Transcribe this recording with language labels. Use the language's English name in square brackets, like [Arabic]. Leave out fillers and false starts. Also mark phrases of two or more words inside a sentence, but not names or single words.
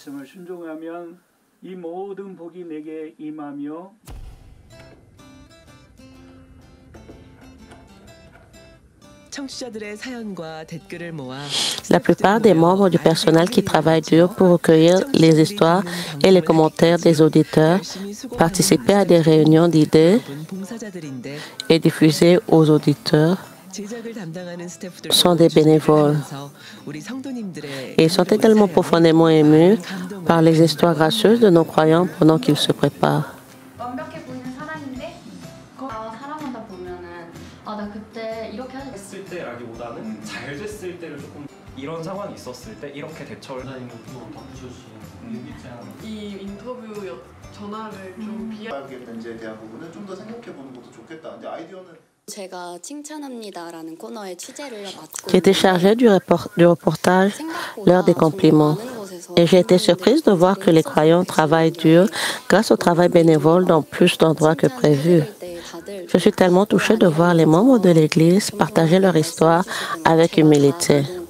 [French] La plupart des membres du personnel qui travaillent dur pour recueillir les histoires et les commentaires des auditeurs, participer à des réunions d'idées et diffuser aux auditeurs sont des bénévoles. Et ils sont également profondément émus par les histoires gracieuses de nos croyants pendant qu'ils se préparent. [Korean] 이런 상황이 있었을 때 이렇게 대처를 이 인터뷰 전화를 좀 비하하게 된지에 대한 부분은 좀 더 생각해 보는 것도 좋겠다. 근데 아이디어는 제가 칭찬합니다라는 코너의 취재를 맡고 [French] Qui était chargée du reportage l'heure des compliments. Et j'ai été surprise de voir que les croyants travaillent dur grâce au travail bénévole dans plus d'endroits que prévu. Je suis tellement touchée de voir les membres de l'Église partager leur histoire avec humilité.